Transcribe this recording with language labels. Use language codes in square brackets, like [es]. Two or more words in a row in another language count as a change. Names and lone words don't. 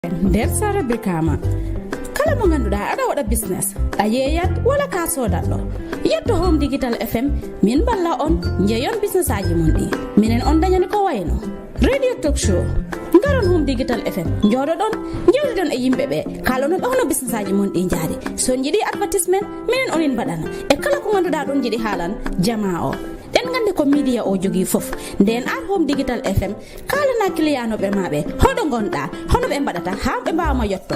[ff] nder sara Brikama kala mo ganduɗa aɗa waɗa business a yeeyat wala ka sodatɗo yetto Home Digital FM min balla on jeeyon business aji mon ɗi minen on dañani ko wayno radio [en] talk show [ff] ngaron Home Digital FM jooɗoɗon jewtiɗon e yimɓeɓe kalonon hono business aji mon ɗi jaari so jiiɗi advertisement minen onin mbaɗana e kala ko ganduɗa ɗon jiiɗi haalan jama o den gande ko media o jogi fof nden ar Home Digital FM kalana clientnoɓe maɓe hoɗo gonɗa hono ɓe mbaɗata ha ɓe mbawma yetto